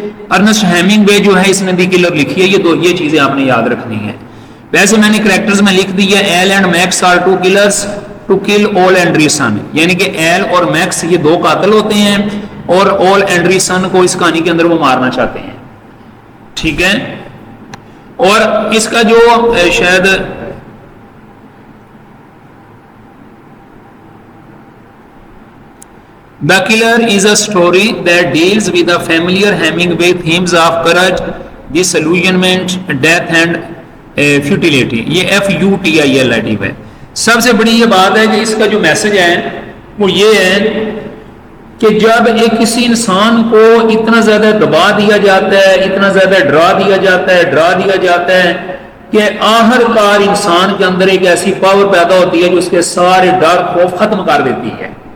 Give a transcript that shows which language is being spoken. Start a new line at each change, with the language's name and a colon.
Urdu: Ernest hemming وے جو ہے اس نے دی کلر لکھی ہے، یہ چیزیں آپ نے یاد رکھنی ہیں. ویسے میں نے کریکٹرز میں لکھ دی ہے
English: L and Max are 2 killers to kill all اینڈریسن،
Urdu: یعنی کہ ایل اور میکس یہ 2 قاتل ہوتے ہیں اور اول اینڈریسن کو اس کہانی کے اندر وہ مارنا چاہتے ہیں. ٹھیک ہے. اور اس کا جو شاید
English: The Killer is a story that deals with the familiar Hemingway themes of courage, disillusionment, death and futility.
Urdu: یہ FUTILITY ہے. سب سے بڑی یہ بات ہے کہ اس کا جو میسج ہے وہ یہ ہے کہ جب ایک کسی انسان کو اتنا زیادہ دبا دیا جاتا ہے، اتنا زیادہ ڈرا دیا جاتا ہے کہ آخر کار انسان کے اندر ایک ایسی پاور پیدا ہوتی ہے جو اس کے سارے ڈر خوف ختم کر دیتی ہے.